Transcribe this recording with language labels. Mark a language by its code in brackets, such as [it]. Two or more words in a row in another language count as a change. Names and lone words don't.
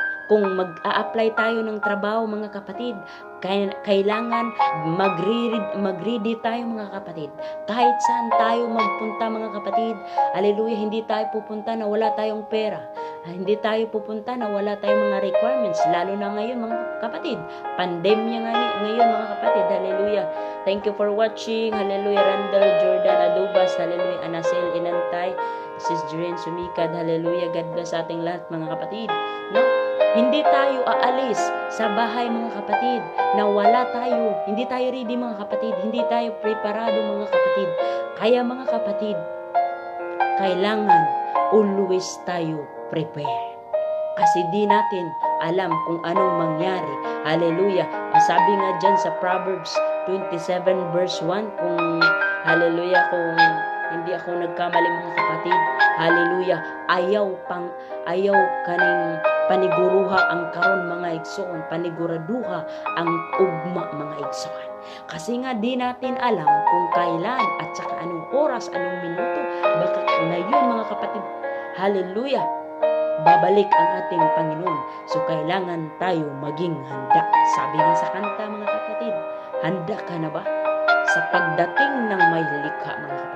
[tl] Kung mag-a-apply tayo ng trabaho mga kapatid, kailangan mag-ready tayo mga kapatid. Kahit saan tayo magpunta mga kapatid, hallelujah, hindi tayo pupunta na wala tayong pera. Hindi tayo pupunta na wala tayong mga requirements, lalo na ngayon mga kapatid. Pandemya ngayon mga kapatid, hallelujah. [en] Thank you for watching, hallelujah. [tl] Randall, Jordan, Adubas, hallelujah. Anasel, Inantay, Sis Jiren, Sumikad, hallelujah. [en] God bless [tl] sa ating lahat mga kapatid. No? Hindi tayo aalis sa bahay mga kapatid na wala tayo. Hindi tayo ready mga kapatid. Hindi tayo preparado mga kapatid. Kaya mga kapatid, kailangan always tayo prepare. Kasi di natin alam kung anong mangyari. Hallelujah. Sabi nga dyan sa Proverbs 27 verse 1, kung hallelujah, kung hindi ako nagkamali mga kapatid, hallelujah, [ceb] ayaw kaning paniguruha ang karon mga igsoon, paniguraduha ang ugma mga igsoon. [tl] Kasi nga di natin alam kung kailan at saka anong oras, anong minuto, baka ngayon mga kapatid, hallelujah, babalik ang ating Panginoon. So kailangan tayo maging handa. Sabi nga sa kanta mga kapatid, handa ka na ba sa pagdating ng may likha mga kapatid?